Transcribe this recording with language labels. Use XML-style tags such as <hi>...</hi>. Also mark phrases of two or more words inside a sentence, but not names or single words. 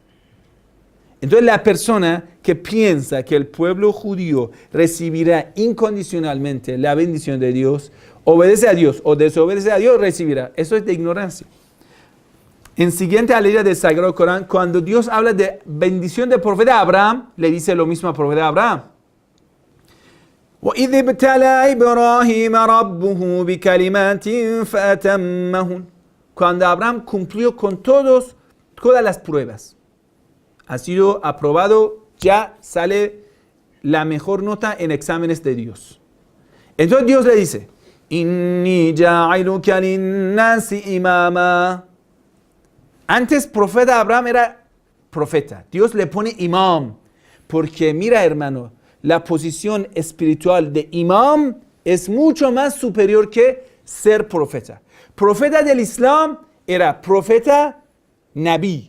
<es>Entonces la persona que piensa que el pueblo judío recibirá incondicionalmente la bendición de Dios, obedece a Dios o desobedece a Dios, recibirá. Eso es de ignorancia. En siguiente aleya del Sagrado Corán, cuando Dios habla de bendición del profeta Abraham, le dice lo mismo al profeta Abraham.</es> <ar>وَإِذِ ابْتَلَى إِبْرَاهِيمَ رَبُّهُ بِكَلِمَاتٍ فَأَتَمَّهُنْ.</ar> <es>Cuando Abraham cumplió con todas las pruebas, ha sido aprobado, ya sale la mejor nota en exámenes de Dios. Entonces Dios le dice,</es> <ar>إِنِّي جَاعِلُكَ لِلنَّاسِ إِمَامًا.</ar> <es>Antes profeta Abraham era profeta. Dios le pone imam. Porque mira, hermano, la posición espiritual de imam es mucho más superior que ser profeta. Profeta del Islam era profeta Nabi.</es>